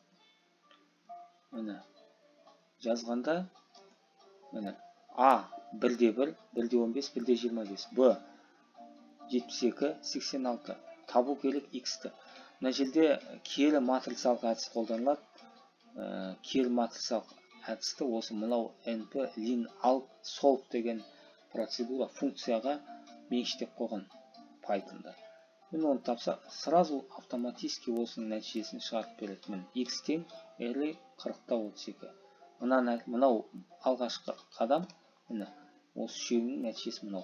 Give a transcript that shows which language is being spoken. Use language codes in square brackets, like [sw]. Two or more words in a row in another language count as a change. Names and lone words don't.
[kk] Жазғанда A 1/1, 1/15, 1/25, B 72, 86. Табу керек x-ті. Мына жерде кері матрицалық әдіс қолданылады. Кері матрицалық әдісті осы мынау np lin alt solve деген процедура функцияға меншіктеп қойған Python'да. Оны тапсақ, [ru] сразу автоматически [kk] осының нәтижесін шығарып береді. X тең r 40-32. Мынау алғашқы қадам, осы жүйенің нәтижесі мынау.